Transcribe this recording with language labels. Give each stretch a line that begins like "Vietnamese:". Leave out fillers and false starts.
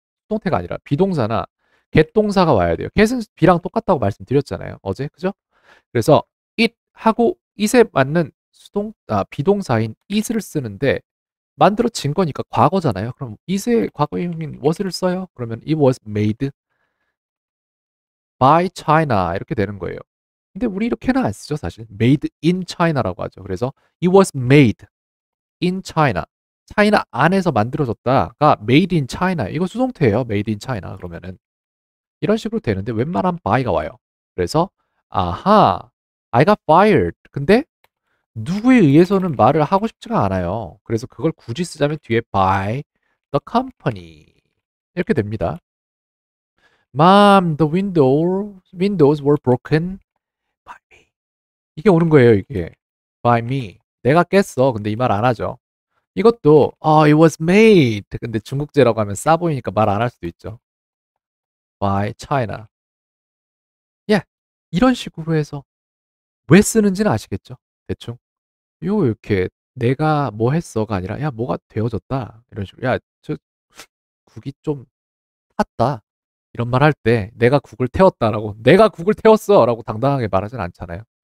Korean: 수동태가 아니라 비동사나 get 동사가 와야 돼요. get은 be랑 똑같다고 말씀드렸잖아요. 어제. 그죠? 그래서 it 하고 it에 맞는 비동사인 is를 쓰는데 만들어진 거니까 과거잖아요. 그럼 is의 과거형인 was를 써요. 그러면
English: it was made by China
Korean: 이렇게 되는 거예요. 근데 우리 이렇게는 안 쓰죠, 사실.
English: made in China라고
Korean: 하죠. 그래서
English: it was made in China.
Korean: 차이나 안에서 만들어졌다가
English: made in China.
Korean: 이거 수동태예요.
English: made in China.
Korean: 그러면은 이런 식으로 되는데 웬만하면 by가 와요. 그래서 아하,
English: I got fired.
Korean: 근데 누구에 의해서는 말을 하고 싶지가 않아요. 그래서 그걸 굳이 쓰자면 뒤에
English: by the company
Korean: 이렇게 됩니다.
English: Mom, the windows were broken by me.
Korean: 이게 오는 거예요, 이게.
English: by me.
Korean: 내가 깼어. 근데 이 말 안 하죠. 이것도
English: it was made.
Korean: 근데 중국제라고 하면 싸 보이니까 말 안 할 수도 있죠.
English: by China. 예.
Korean: 이런 식으로 해서 왜 쓰는지는 아시겠죠? 대충. 요 이렇게 내가 뭐 했어가 아니라 야 뭐가 되어졌다 이런 식으로 야 저 국이 좀 탔다 이런 말 할 때 내가 국을 태웠다라고 내가 국을 태웠어라고 당당하게 말하진 않잖아요.